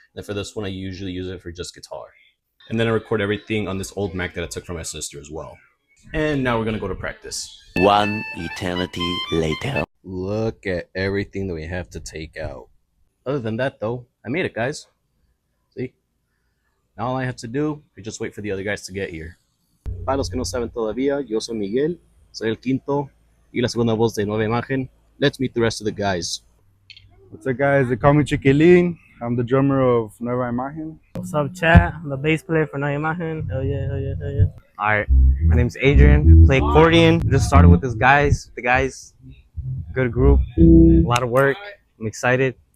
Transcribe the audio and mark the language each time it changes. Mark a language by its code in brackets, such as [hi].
[en] And for this one, I usually use it for just guitar. And then I record everything on this old Mac that I took from my sister as well. And now we're going to go to practice. One eternity later. Look at everything that we have to take out. Other than that, though, I made it, guys. See? Now all I have to do is just wait for the other guys to get here. [es] Para los que no saben todavía, yo soy Miguel, soy el quinto y la segunda voz de Nueva Imagen. [en] Let's meet the rest of the guys. What's up, guys? They call me Chiquilin. I'm the drummer of Nueva Imagen. What's up, chat? I'm the bass player for Nueva Imagen. Hell yeah, hell yeah, hell yeah. Alright, my name's Adrian. I play accordion. Just started with the guys. Good group. A lot of work. I'm excited.